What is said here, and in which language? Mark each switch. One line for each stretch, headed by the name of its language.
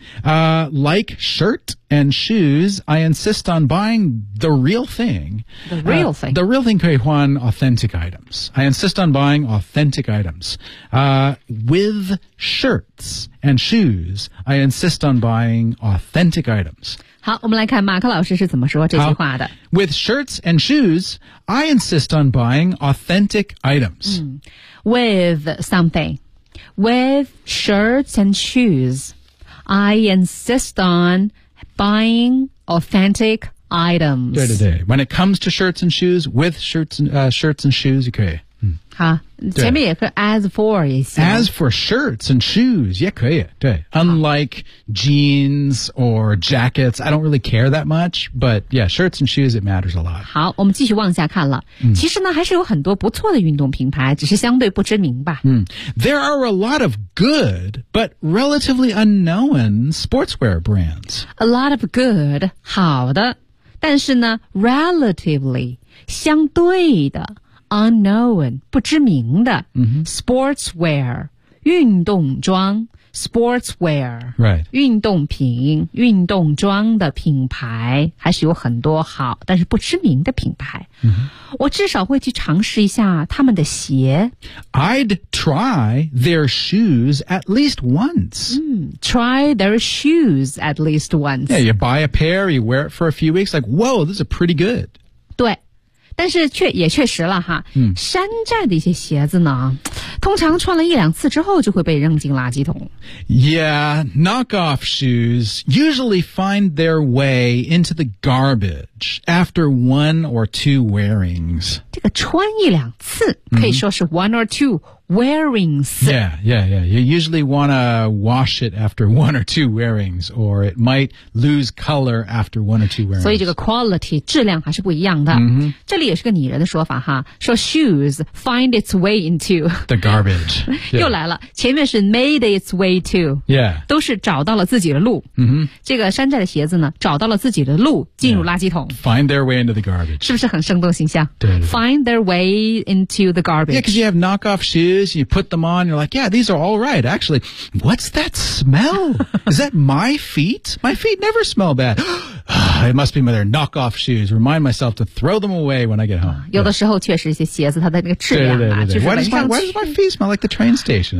English: Like shirt and shoes, I insist on buying the real thing. The real thing. The real thing, Kuei Huan, authentic items. I insist on buying authentic items. With shirts and shoes, I insist on buying authentic items.
Chinese: 好，我们来看马克老师是怎么说这句话的。
English: With shirts and shoes, I insist on buying authentic items. With something. With shirts and shoes, I insist on buying authentic items. 对对对 ，When it comes to shirts and shoes, with shirts and, shirts and shoes,
Chinese: 也可以。好，前面也可以
English: as for
Chinese: 也行。
English: As for shirts and shoes,
Chinese: 也可以。
English: 对 ，Unlike jeans or jackets, I don't really care that much. But yeah, shirts and shoes, it matters a lot.
Chinese: 好，我们继续往下看了。其实呢，还是有很多不错的运动品牌，只是相对不知名吧。
English: There are a lot of good but relatively unknown sportswear brands. A lot of good,
Chinese: 好的，但是呢 ，relatively 相对的。 Unknown, 不知名的、sportswear, 运动装 sportswear,
English: right.
Chinese: 运动品运动装的品牌还是有很多好但是不知名的品牌、我至少会去尝试一下他们的鞋
English: I'd try their shoes at least once、 try their shoes at least once Yeah, you buy a pair, you wear it for a few weeks, like, whoa, this is pretty good
Chinese: 对但是却也确实了哈、山寨的一些鞋子呢通常穿了一两次之后就会被扔进垃圾桶
English: Yeah, knockoff shoes usually find their way into the garbage after one or two wearings
Chinese: 这个穿一两次可以说是
English: one or two wearings Yeah, yeah, yeah You usually want to wash it after one or two wearings or it might lose color after one or two wearings
Chinese: 所以这个 quality 质量还是不一样的、这里也是个拟人的说法哈说
English: shoes find its way into The garbage、
Chinese: 又来了前面是
English: made its way to Yeah
Chinese: 都是找到了自己的路、这个山寨的鞋子呢找到了自己的路进入垃圾桶、
English: Find their way into the garbage
Chinese: 是不是很生动形象对对对
English: Find their way into the garbage Yeah, because you have knockoff shoes You put them on, you're like, yeah, these are all right. Actually, what's that smell? Is that my feet? My feet never smell bad. It must be my their knockoff shoes. Remind myself to throw them away when I get home.
Chinese: 有的时候确实一些鞋子它的那个质量啊，就是
English: Why does my feet smell like the train station?